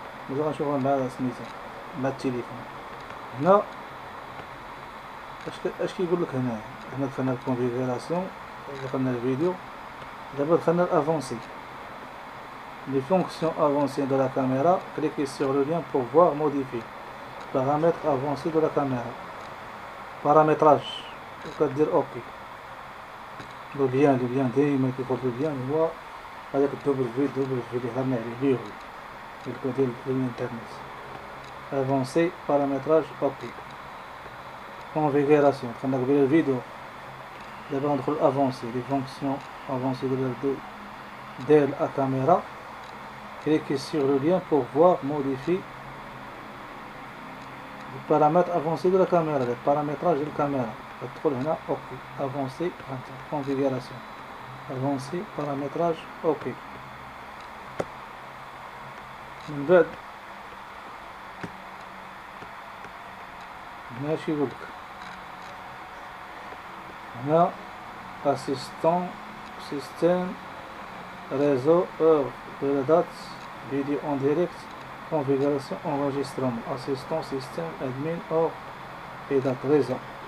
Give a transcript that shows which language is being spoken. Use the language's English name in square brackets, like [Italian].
[Arabic] دابا غنشوفها مع سميتها مع التليفون. هنا اش كيقول لك هنا دخلنا الكونفيغوراسيون، دخلنا الفيديو، دابا دخلنا الافونسي [French] les fonctions avancées de la caméra. Cliquez sur le lien pour voir modifier paramètres avancés de la caméra. [Arabic] paramétrage وكدير اوكي. لو ليان دايما كيكون ليان هو هذاك الدوبل في اللي هضرنا عليه ليه هو ديال الانترنت. افونسي بارامتراج اوكي. كونفيغوراسيون دخلنا قبل الفيديو، دابا غندخل افونسي لي فونكسيون افونسي ديال لا كاميرا. [French] Cliquez sur le lien pour voir modifier les paramètres avancés de la caméra, les paramétrages de la caméra. [Arabic] تدخل هنا اوكي افونسي configuration افونسي paramétrage اوكي. من بعد هنا اش يقول لك هنا [French] assistant système réseau heure de la date vidéo en direct configuration enregistrement assistant système admin heure et date réseau.